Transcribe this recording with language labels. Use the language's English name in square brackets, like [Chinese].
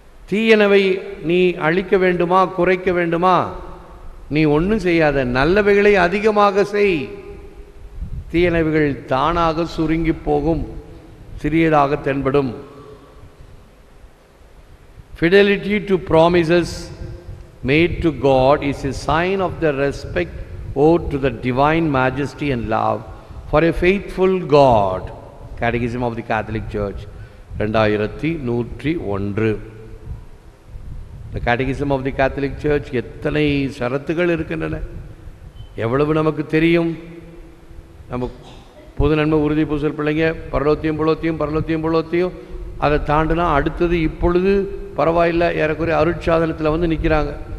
[Tamil] தீயனவை நீ அழிக்க வேண்டுமா, குறைக்க வேண்டுமா? நீ ஒன்றும் செய்யாத, நல்லவைகளை அதிகமாக செய். தீயனவைகள் தானாக சுருங்கி போகும், சிறியதாக தென்படும். [English] Fidelity to promises made to God is a sign of the respect owed to the divine majesty and love for a faithful God. Catechism of the Catholic Church 2101. [Tamil] The Catechism of the Catholic Church எத்தனை ஷரத்துகள் இருக்கின்றன, எவ்வளவு நமக்கு தெரியும். நம்ம பொது நன்மை உறுதி பூசல் பிள்ளைங்க பரலோத்தியம் அதை தாண்டினா அடுத்தது இப்பொழுது பரவாயில்லை, ஏறக்குறைய அருட்சாதனத்தில் வந்து நிற்கிறாங்க.